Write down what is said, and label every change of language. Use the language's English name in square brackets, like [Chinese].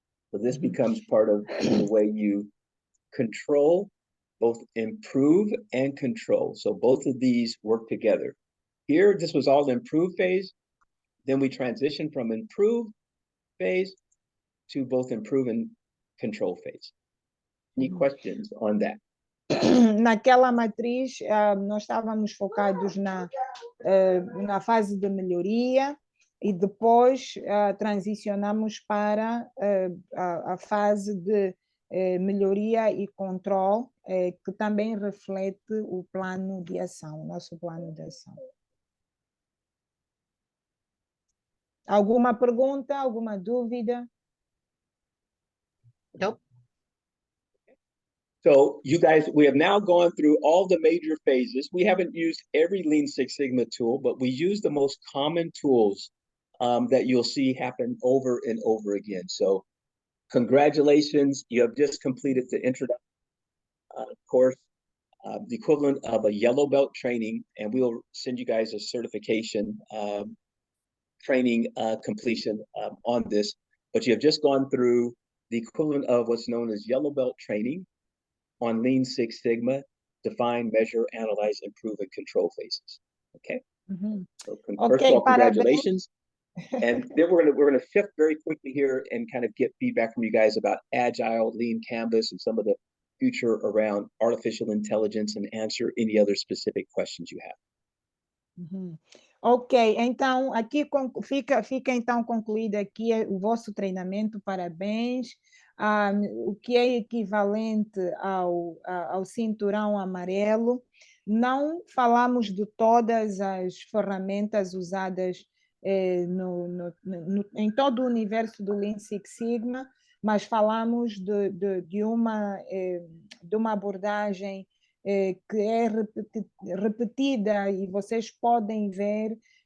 [English] So this becomes part of the way you control, both improve and control. So both of these work together. Here, this was all the improve phase. Then we transition from improve phase to both improve and control phase. Any questions on that? [Portuguese] Naquela matriz, nós estávamos focados na fase de melhoria e depois transicionamos para a fase de melhoria e controle, que também reflete o plano de ação, o nosso plano de ação. Alguma pergunta, alguma dúvida? [English] Nope. So you guys, we have now gone through all the major phases. We haven't used every Lean Six Sigma tool, but we use the most common tools that you'll see happen over and over again. So congratulations, you have just completed the introduction course, the equivalent of a yellow belt training, and we'll send you guys a certification training completion on this. But you have just gone through the equivalent of what's known as yellow belt training on Lean Six Sigma, define, measure, analyze, improve, and control phases. Okay. So first of all, congratulations. And then we're gonna shift very quickly here and kind of get feedback from you guys about Agile, Lean Canvas, and some of the future around artificial intelligence, and answer any other specific questions you have. [Portuguese] Ok, então aqui fica então concluído aqui o vosso treinamento, parabéns. O que é equivalente ao cinturão amarelo. Não falamos de todas as ferramentas usadas em todo o universo do Lean Six Sigma, mas falamos de uma abordagem que é repetida, e vocês podem ver